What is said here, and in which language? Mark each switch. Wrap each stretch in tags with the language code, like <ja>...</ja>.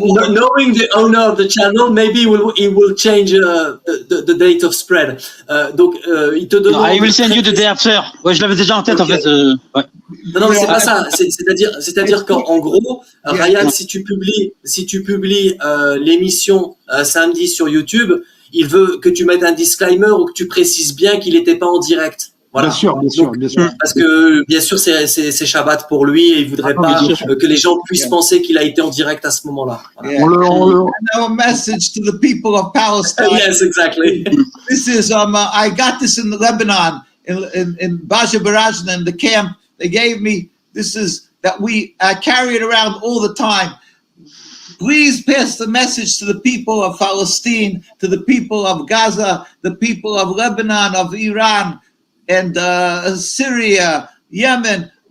<en>knowing the owner of the channel, maybe he will change the date of spread.</en> <fr>Donc, il te demande.</fr> <en>I will send you the day after.</en> <fr>Ouais, je l'avais déjà en tête, en fait. Ouais. Non, mais c'est pas ça. C'est-à-dire qu'en gros, Ryan, si tu publies l'émission samedi sur YouTube, il veut que tu mettes un disclaimer ou que tu précises bien qu'il n'était pas en direct. Voilà. Bien sûr. Parce que bien sûr c'est Shabbat pour lui et il voudrait pas que les gens puissent penser qu'il a été en direct à ce moment-là. Voilà.</fr> <en>Yeah. Now a message to the people of Palestine. Yes, exactly. This is I got this in Lebanon in Baja Barajna in the camp. They gave me this is that I carry it around all the time. Please pass the message to the people of Palestine, to the people of Gaza, the people of Lebanon, of Iran, and Syria, Yemen.</en>